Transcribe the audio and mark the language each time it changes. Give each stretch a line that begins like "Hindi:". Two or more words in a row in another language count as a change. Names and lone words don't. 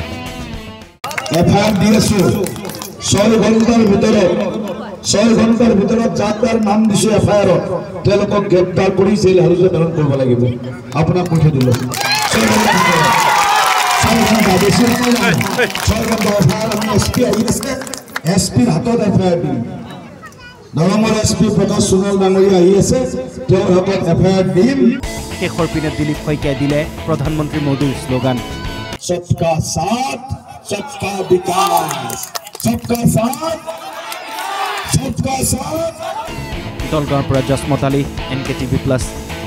Assamese: FIR দি আছো 6 ঘণ্টাৰ ভিতৰত যাৰ নাম দিছো FIR তেওঁলোকক গ্ৰেপ্তাৰ কৰি জেল হাজতলৈ প্ৰেৰণ কৰিব লাগিব আপোনাক পঠিয়াই দিলো 6 ঘণ্টা SPৰ হাতত FIR দিম দৰঙৰ SP প্ৰকাশ সোণোৱাল ডাঙৰীয়া আহি আছে তেওঁৰ হাতত FIR দিম শেষৰ পিনে দিলীপ শইকীয়াই দিলে প্ৰধানমন্ত্ৰী মোদীৰ শ্লোগান
Hindi: सबका साथ सबका विकास सबका साथ
Assamese: দলগাঁৱৰ পৰা জসমত আলী NKTV+